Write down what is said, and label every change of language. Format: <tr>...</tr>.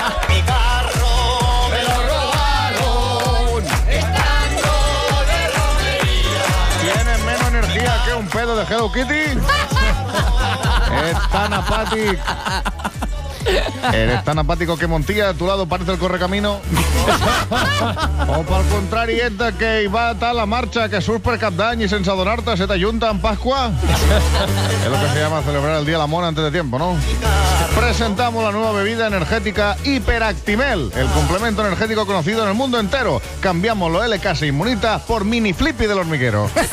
<es>Mi carro me lo robaron, estando de romería. ¿Tienes menos energía que un pedo de Hello Kitty? Es tan apático. ¿Eres tan apático que Montilla a tu lado parece el correcamino?</es> <ca>O pel contrari ets de que hi va a la marcha que surt per Cap d'Any y sense adonar-te se t'ajunta en Pascua?</ca> <es>Es lo que se llama celebrar el Día del Amor antes de tiempo, ¿no? Presentamos la nueva bebida energética Hiperactimel, el complemento energético conocido en el mundo entero. Cambiamos los LK Inmunita por Mini Flippy del hormiguero.</es>